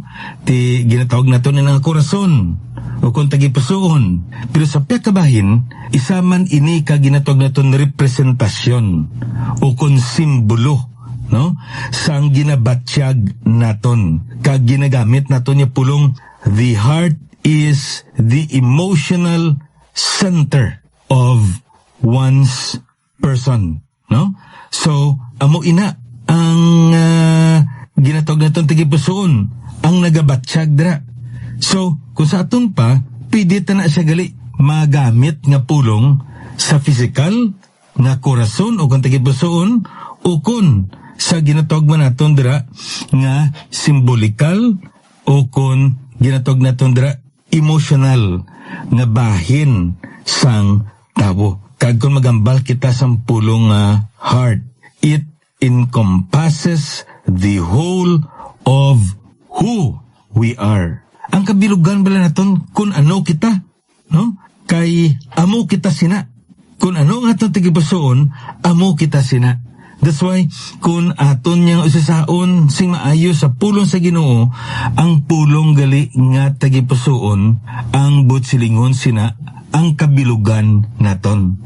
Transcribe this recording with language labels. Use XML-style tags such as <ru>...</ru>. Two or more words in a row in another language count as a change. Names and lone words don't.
<hil>Ti ginatawag naton nga korason o kung tagipusoon. Pero sa piya kabahin, isa man ini ka ginatawag naton representasyon o kung simbolo, no? Sang ginabatsyag naton. Kag ginagamit naton yung pulong,</hil> <en>the heart is the emotional center of one's person, no?</en> <hil>So, amo ina ang ginatawag naton tagipusoon, ang nagabatsyag dira. So, kung sa aton pa, pwede ta na siya gali magamit nga pulong sa physical nga korason o kung tagipusoon, o kung sa ginatawag man naton dira nga simbolikal o kung ginatawag naton dira emotional nga bahin sang tawo. Kag kung magambal kita sang pulong</hil> <en>heart, it encompasses the whole of who we are.</en> <hil>Ang kabilugan bala naton kung ano kita, no? Kay amo kita sina. Kung ano nga atong tagipusoon, amo kita sina.</hil> <en>That's why,</en> <hil>kung aton niyang usasaon sing maayo sa pulong sa Ginoo, ang pulong gali nga tagipusoon, ang butsilingon sina, ang kabilugan naton.</hil>